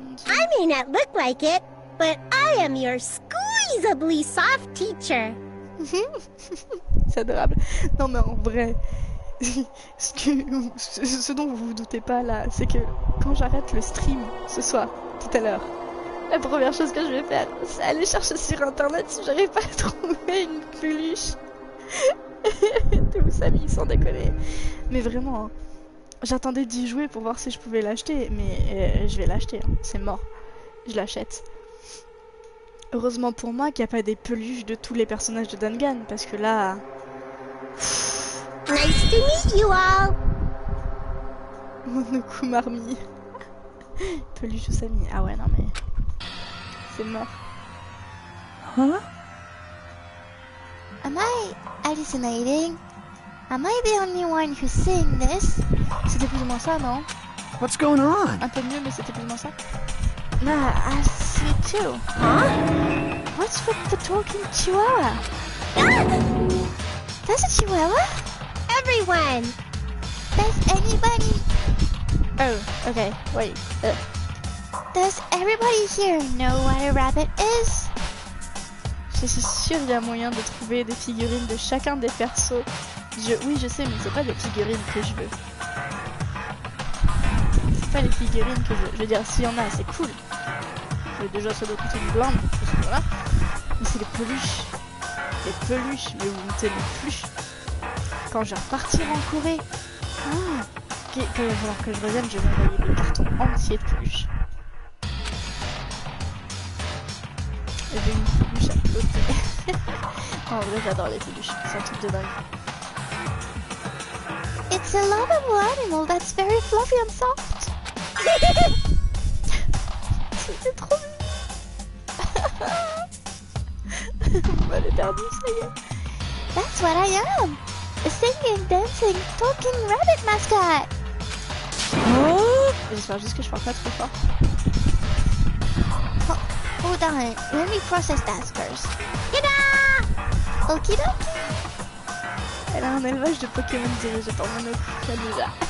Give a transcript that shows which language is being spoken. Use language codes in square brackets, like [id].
[en] I may not look like it, but I am your squeezably soft teacher. [fr] C'est adorable. Non mais en vrai, ce dont vous vous doutez pas là, c'est que quand j'arrête le stream ce soir, tout à l'heure, la première chose que je vais faire, c'est aller chercher sur internet si j'arrive pas à trouver une peluche. De Usami, sans déconner. Mais vraiment, hein, j'attendais d'y jouer pour voir si je pouvais l'acheter, mais je vais l'acheter, hein, c'est mort. Je l'achète. Heureusement pour moi qu'il n'y a pas des peluches de tous les personnages de Dangan, parce que là... [en] Nice to meet you all. [fr] Monoku Marmi. Peluche Usami. Ah ouais, non mais... C'est mort. Huh? [en] Am I hallucinating? Am I the only one who's seeing this? [fr] C'était plus ou moins ça, non? [en] What's going on? [fr] Un peu mieux, mais c'était plus ou moins ça. [en] Nah, I see it too. Huh? What's with the talking chihuahua? There's a chihuahua? Everyone. Does anybody... Oh, okay, wait. Does everybody here know what a rabbit is? [fr] Je suis sûre qu'il y a moyen de trouver des figurines de chacun des persos. Oui, je sais, mais c'est pas des figurines que je veux. C'est pas les figurines que je veux. Je veux dire, s'il y en a, c'est cool. Déjà, ça doit coûter une blinde, voilà. Mais c'est les peluches. Les peluches, mais vous me tenez plus. Quand je vais repartir en Corée, il va falloir que je revienne, je vais envoyer des cartons entiers de peluches. Et j'ai une peluche à côté. En vrai, j'adore les peluches, c'est un truc de dingue. [en] It's a lovable animal that's very fluffy and soft. [fr] C'était trop mignon. Vous m'avez perdu, ça y est. [en] That's what I am. A singing, dancing, talking rabbit mascot. [fr] J'espère juste que je parle pas trop fort. [en] Hold on, let me process that first. Ta-da! Okie dokie. [fr] Elle a un élevage de Pokémon dirigé par Monoku déjà.